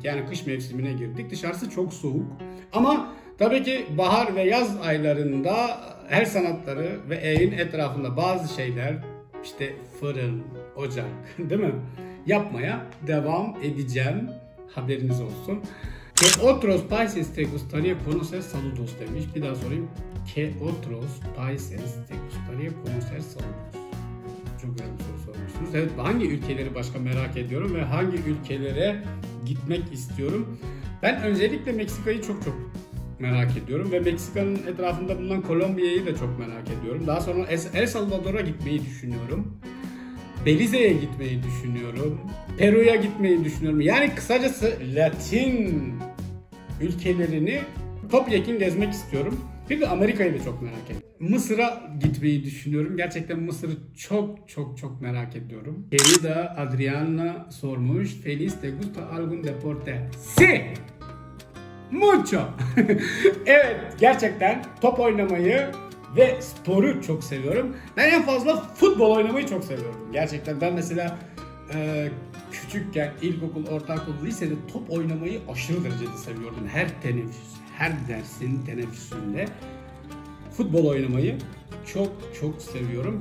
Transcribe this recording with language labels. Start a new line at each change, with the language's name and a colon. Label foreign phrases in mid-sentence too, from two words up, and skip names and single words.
Turkish: Yani kış mevsimine girdik. Dışarısı çok soğuk. Ama tabii ki bahar ve yaz aylarında el sanatları ve evin etrafında bazı şeyler, işte fırın, ocak, değil mi? Yapmaya devam edeceğim. Haberiniz olsun.
Spanish: ¿Qué otros países te gustaría conocer?
Turkish: Saludos demiş. Bir daha sorayım.
Spanish: ¿Qué otros países te gustaría conocer? Saludos.
Turkish: Çok güzel bir soru sormuşsunuz. Evet, hangi ülkeleri başka merak ediyorum ve hangi ülkelere gitmek istiyorum? Ben öncelikle Meksika'yı çok merak ediyorum ve Meksika'nın etrafında bulunan Kolombiya'yı da çok merak ediyorum. Daha sonra El Salvador'a gitmeyi düşünüyorum. Belize'ye gitmeyi düşünüyorum. Peru'ya gitmeyi düşünüyorum. Yani kısacası Latin ülkelerini topyekun gezmek istiyorum. Bir de Amerika'yı da çok merak ediyorum. Mısır'a gitmeyi düşünüyorum. Gerçekten Mısır'ı çok merak ediyorum. Querida Adriana sormuş.
Spanish: Feliz, te gusta algún deporte? Sí! Mucho!
Turkish: Evet, gerçekten top oynamayı ve sporu çok seviyorum. Ben en fazla futbol oynamayı çok seviyorum. Gerçekten ben mesela küçükken ilkokul, ortaokul, lisede top oynamayı aşırı derecede seviyordum. Her dersin teneffüsünde futbol oynamayı çok seviyorum.